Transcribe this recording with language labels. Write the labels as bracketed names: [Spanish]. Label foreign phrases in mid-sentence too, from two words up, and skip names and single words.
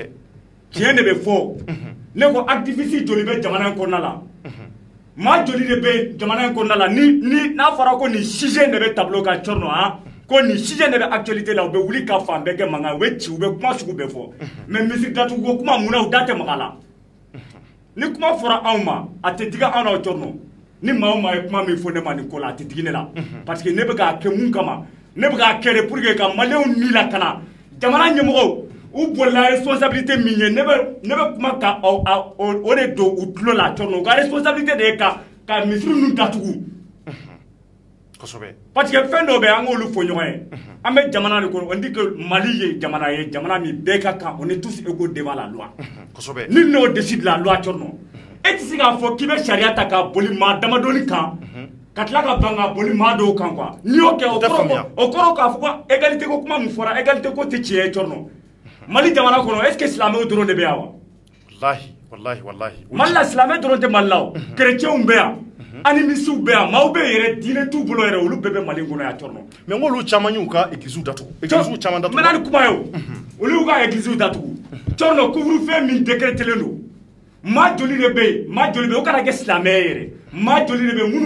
[Bambara] tiɲɛ de bɛ fɔ ne ko activiste joli bɛ jamana in kɔnɔna la maa joli de bɛ jamana in kɔnɔna la ni n'a fɔra ko nin sujet de bɛ tableau kan Thierno ko nin sujet de bɛ actualité la u bɛ wuli ka fan bɛɛ kɛ mankan u bɛ ci u bɛ kuma sugu bɛɛ fɔ mais misiri datuguko kuma mun na u da tɛ maga la ni kuma fɔra anw ma a tɛ digi anw na Thierno ni maa o maa ye kuma min fɔ ne ma nin ko la a tɛ digi ne la [French] parce que [Bambara] ne bɛ k'a kɛ mun kama ne bɛ k'a kɛ de [French] pour que [Bambara] ka maliyɛnw ni lakana jamana ɲɛmɔgɔw u bolila responsabilité min ye ne bɛ kuma ka o de don u tulo la tɔnɔ u ka responsabilité de ye ka misiri ninnu datugu [French] parce que [Bambara] fɛn dɔw bɛ an k'olu fɔ ɲɔgɔn ye an bɛ jamana de kɔnɔ [French] on dit que [Bambara] Mali ye jamana min bɛɛ ka kan [French] on est tous égaux devant la loi [Bambara] ni n'o [French] décide la loi [Bambara] tɔnɔ e tɛ se k'a fɔ k'i bɛ sariya ta ka boli maa damadɔni kan ka tila ka ban ka boli maa dɔw kan quoi n'i y'o kɛ o kɔrɔ k'a fɔ ko égalité ko kuma min fɔra égalité ko tɛ tiɲɛ ye tɔnɔ Mali jamana kɔnɔ [French] est ce que [Bambara] silamɛw dɔrɔn de bɛ yan wa wallahi Mali la silamɛ dɔrɔn tɛ Mali la o chrétiens bɛ yan animisiw bɛ yan maaw bɛ yɛrɛ diinɛ t'u bolo yɛrɛ olu bɛɛ bɛ Mali kɔnɔ yan tɔnɔ mais n k'olu caman y'u ka église datugu église caman datugu n bɛna ni kuma ye o olu y'u ka église datugu tɔnɔ couvre-feu min décrételen don maa joli de bɛ yen maa joli bɛ yen o kana kɛ silamɛ ye yɛrɛ maa joli de bɛ yen minnu